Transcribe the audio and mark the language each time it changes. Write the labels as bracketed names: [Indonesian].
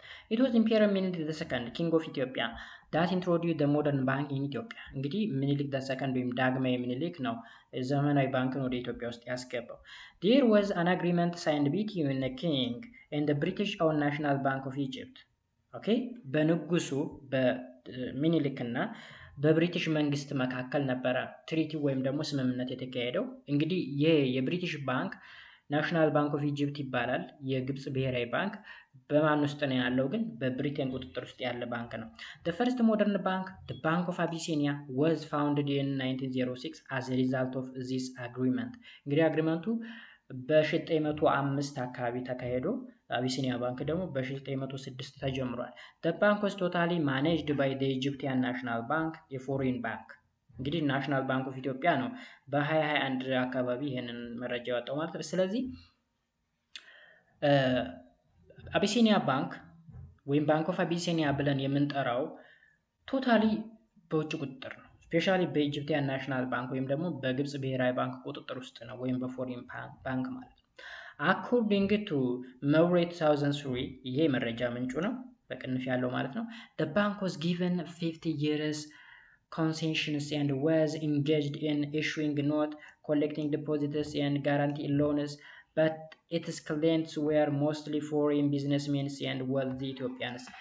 [English] It was Emperor Minilik II, King of Ethiopia, that introduced the modern bank in Ethiopia. [Amharic] እንግዲህ ሚኒሊክ II ወይም ዳግማዊ ሚኒሊክ ነው ዘመናዊ ባንክን ወደ ኢትዮጵያ ውስጥ ያስገባው። [English] There was an agreement signed between the king and the British owned National Bank of Egypt. [Amharic] ኦኬ በንጉሱ በሚኒሊክ እና በብሪቲሽ መንግስት መካከል ነበረ ትሪቲ ወይም ደግሞ ስምምነት የተካሄደው። እንግዲህ ይሄ የብሪቲሽ ባንክ ናሽናል ባንክ ኦፍ ኢጂፕት ይባላል። የግብጽ ብሔራዊ ባንክ በማን ውስጥ ነው ያለው? ግን በብሪቴን ቁጥጥር ውስጥ ያለ ባንክ ነው። [English] the first modern bank, the Bank of Abyssinia, was founded in 1906 as a result of this agreement. [Amharic] እንግዲህ አግሪመንቱ በ1905 አካባቢ ተካሄዶ አቢሲኒያ ባንክ ደግሞ በ1906 ተጀምሯል። [English] the bank was totally managed by the Egyptian National Bank, a foreign bank. [Amharic] እንግዲህ ናሽናል ባንክ ኦፍ ኢትዮጵያ ነው በ2021 አካባቢ ይሄንን መረጃ ያወጣው ማለት ነው። ስለዚህ አቢሲኒያ ባንክ ወይም ባንክ ኦፍ አቢሲኒያ ብለን የምንጠራው ቶታሊ በውጭ ቁጥጥር ነው። ስፔሻሊ በኢጂፕቲያን ናሽናል ባንክ ወይም ደግሞ በግብጽ ብሔራዊ ባንክ ቁጥጥር ውስጥ ነው ወይም በፎሪን ባንክ ማለት ነው። አኮርዲንግ ቱ መውሬ 2003 ይሄ መረጃ ምንጩ ነው በቅንፍ ያለው ማለት ነው። [English] the bank was given 50 years concessions and was engaged in issuing note, collecting deposits and guaranteeing loans, but its clients were mostly foreign businessmen and wealthy Ethiopians.